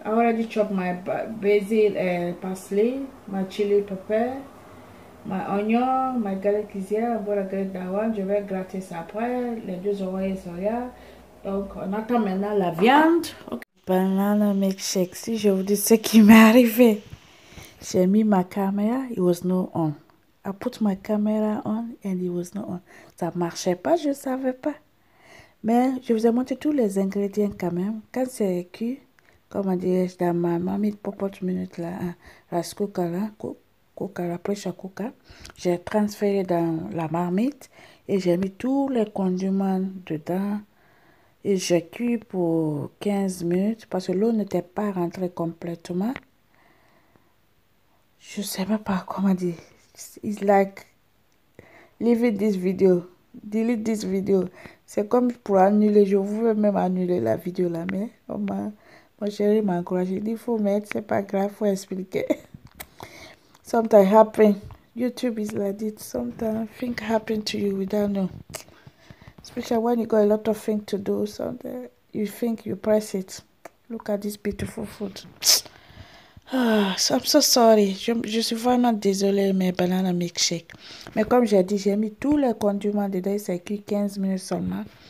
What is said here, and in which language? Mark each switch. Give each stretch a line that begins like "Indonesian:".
English: I already chopped my basil and parsley, my chili pepper, my onion, my garlic is here. I'm going to gratter that one.
French: Je vais gratter ça après. Les 2 oreilles sont là. Donc, on attend maintenant la viande. Okay.
English: Banana milkshake.
French: Si je vous dis ce qui m'est arrivé, j'ai mis ma caméra,
English: it was not on. I put my camera on and it was not on.
French: Ça marchait pas, je ne savais pas. Mais je vous ai montré tous les ingrédients quand même. Quand c'est cuit, comment dirais-je, dans ma marmite popote minute là, rice cooker là, la pressure cooker, j'ai transféré dans la marmite et j'ai mis tous les condiments dedans. Et j'ai cuit pour 15 minutes parce que l'eau n'était pas rentrée complètement. Je ne sais même pas comment dire.
English: It's like, leave this video, delete this video.
French: C'est comme pour annuler, je voulais même annuler la vidéo là, mais mon chéri m'a encouragé. Il dit, il faut mettre, c'est pas grave, il faut expliquer.
English: Sometimes happen. YouTube is like this. Sometimes things happen to you without know. Especially when you got a lot of things to do, sometimes you think you press it. Look at this beautiful food. So I'm so sorry.
French: Je suis vraiment désolée, mes banana milkshake. Mais comme j'ai dit, j'ai mis tous les condiments dedans. C'est cuit 15 minutes seulement.